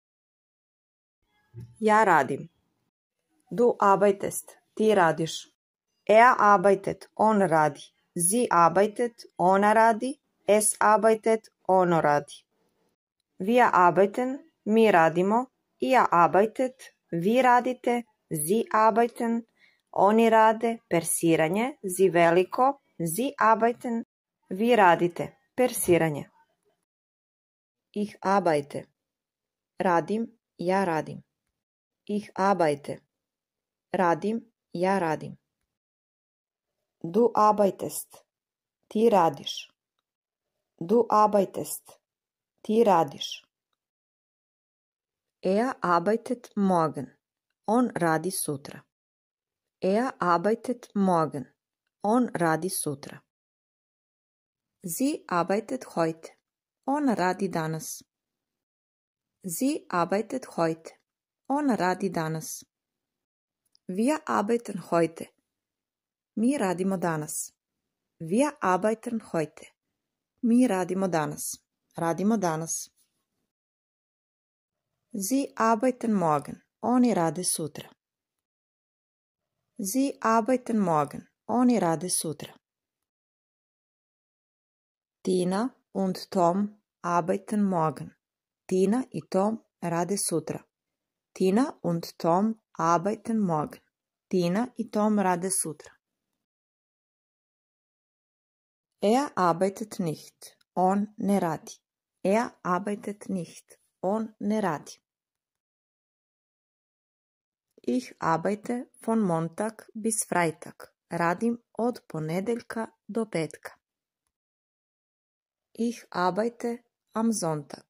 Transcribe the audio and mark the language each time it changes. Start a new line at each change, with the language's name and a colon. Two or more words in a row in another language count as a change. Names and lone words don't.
Serbian: Ja radim.
German: Du arbeitest.
Serbian: Ti radiš.
German: Er arbeitet,
Serbian: on radi.
German: Sie arbeitet,
Serbian: ona radi.
German: Es arbeitet,
Serbian: ono radi.
German: Wir arbeiten,
Serbian: mi radimo.
German: Ihr arbeitet,
Serbian: vi radite.
German: Sie arbeiten,
Serbian: oni rade. Persiranje,
German: sie veliko. Sie arbeiten,
Serbian: vi radite. Persiranje.
German: Ich arbeite.
Serbian: Radim, ja radim.
German: Ich arbeite.
Serbian: Radim, ja radim.
German: Du arbeitest.
Serbian: Ti radiš.
German: Du arbeitest.
Serbian: Ti radiš.
German: Er arbeitet morgen.
Serbian: On radi sutra.
German: Er arbeitet morgen.
Serbian: On radi sutra.
German: Sie arbeitet heute.
Serbian: Ona radi danas.
German: Sie arbeitet heute.
Serbian: Ona radi danas.
German: Wir arbeiten heute.
Serbian: Mi radimo danas.
German: Wir arbeiten heute.
Serbian: Mi radimo danas. Radimo danas.
German: Sie arbeiten morgen.
Serbian: Oni rade sutra.
German: Sie arbeiten morgen.
Serbian: Oni rade sutra.
German: Tina und Tom arbeiten morgen.
Serbian: Tina i Tom rade sutra.
German: Tina und Tom arbeiten morgen.
Serbian: Tina i Tom rade sutra.
German: Er arbeitet nicht.
Serbian: On ne radi.
German: Er arbeitet nicht.
Serbian: On ne radi.
German: Ich arbeite von Montag bis Freitag.
Serbian: Radim od ponedeljka do petka.
German: Ich arbeite am Sonntag.